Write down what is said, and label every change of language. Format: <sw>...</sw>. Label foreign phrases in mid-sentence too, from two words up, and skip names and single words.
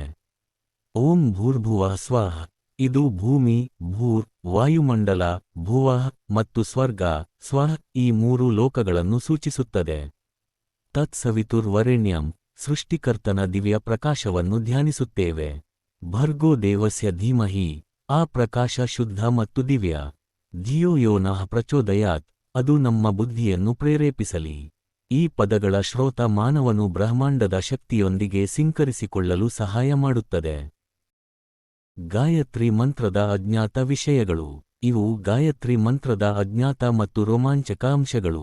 <sa>ಓಂ ಭೂರ್ಭುವಃ ಸ್ವಃ</sa> <kn>ಇದು ಭೂಮಿ, ಭೂರ್, ವಾಯುಮಂಡಲ, ಭುವಃ ಮತ್ತು ಸ್ವರ್ಗ, ಸ್ವಃ ಈ 3 ಲೋಕಗಳನ್ನು ಸೂಚಿಸುತ್ತದೆ. ತತ್ಸವಿತುರ್ವರೆಣ್ಯಂ ಸೃಷ್ಟಿಕರ್ತನ ದಿವ್ಯ ಪ್ರಕಾಶವನ್ನು ಧ್ಯಾನಿಸುತ್ತೇವೆ.</kn> <sa>ಭರ್ಗೋ ದೇವಸ್ಯ ಧೀಮಹಿ</sa> <kn>ಆ ಪ್ರಕಾಶ ಶುದ್ಧ ಮತ್ತು ದಿವ್ಯ.</kn> <sa>ಧಿಯೋ ಯೋ ನಃ ಪ್ರಚೋದಯಾತ್</sa> <kn>ಅದು ನಮ್ಮ ಬುದ್ಧಿಯನ್ನು ಪ್ರೇರೇಪಿಸಲಿ. ಈ ಪದಗಳ ಶ್ರೋತ ಮಾನವನು ಬ್ರಹ್ಮಾಂಡದ ಶಕ್ತಿಯೊಂದಿಗೆ ಸಿಂಕರಿಸಿಕೊಳ್ಳಲು ಸಹಾಯ ಮಾಡುತ್ತದೆ. ಗಾಯತ್ರಿ ಮಂತ್ರದ ಅಜ್ಞಾತ ವಿಷಯಗಳು. ಇವು ಗಾಯತ್ರಿ ಮಂತ್ರದ ಅಜ್ಞಾತ ಮತ್ತು ರೋಮಾಂಚಕ ಅಂಶಗಳು.</kn>